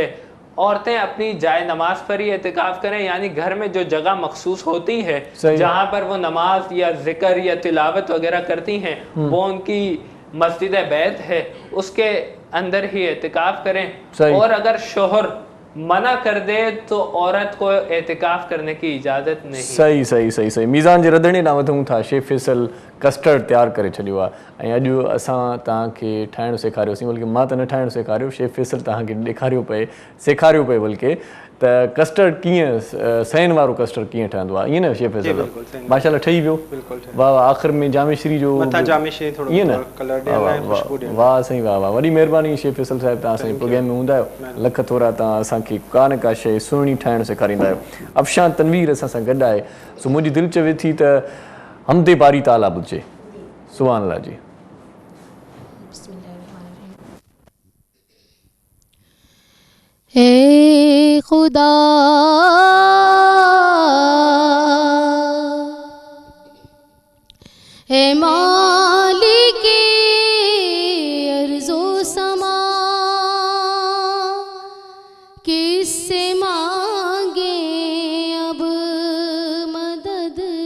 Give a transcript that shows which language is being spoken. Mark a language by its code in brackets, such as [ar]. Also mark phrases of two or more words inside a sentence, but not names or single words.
[ur] عورتیں اپنی جائے نماز پر ہی اعتکاف کریں، یعنی گھر میں جو جگہ مخصوص ہوتی ہے جہاں پر وہ نماز یا ذکر یا تلاوت وغیرہ کرتی ہیں وہ ان کی مسجد بیت ہے، اس کے اندر ہی اعتکاف کریں۔ اور اگر شوہر منع کر دے تو عورت کو اعتکاف کرنے کی اجازت نہیں۔ [sd] صحیح صحیح صحیح صحیح میزان جے رڌڻي ڏانهं वधूं था। शेफ फैसल कस्टर्ड तयारु करे छॾियो आहे ऐं अॼु असां तव्हांखे ठाहिणु सेखारियोसीं, बल्कि मां त न ठाहिणु सेखारियो, शेफ फैसल तव्हांखे ॾेखारियो पए, सेखारियो पए बल्कि त कस्टर्ड कीअं, सैन वारो कस्टर्ड कीअं ठहंदो आहे, ईअं न शेफ फैसल? माशाल्लाह ठही वियो। वाह वाह, आख़िर में जामेश्री जो ईअं न, वाह साईं वाह वाह, वॾी महिरबानी शेफ फैसल साहिब, तव्हां असांजे प्रोग्राम में हूंदा आहियो, लख थोरा तव्हां असांखे का न का शइ सुहिणी ठाहिणु सेखारींदा आहियो। अफशान तनवीर असां सां गॾु आहे, सो मुंहिंजी दिलि चवे थी त [ur] حمدِ باری تعالیٰ [sd] ॿुधजे। [ar] سبحان الله जी। [ur] اے خدا اے مالک ارض و سما، کس سے مانگیں اب مدد